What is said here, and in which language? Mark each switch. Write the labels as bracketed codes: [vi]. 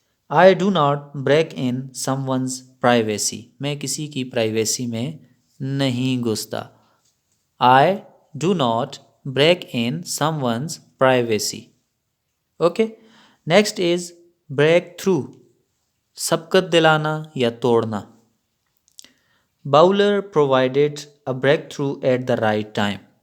[en] I do not break in someone's privacy. [ur] میں کسی کی پرائیویسی میں نہیں گھستا. [en] I do not break in someone's privacy. Okay. Next is break through. [ur] سبقت دلانا یا توڑنا. [en] Bowler provided a breakthrough at the right time.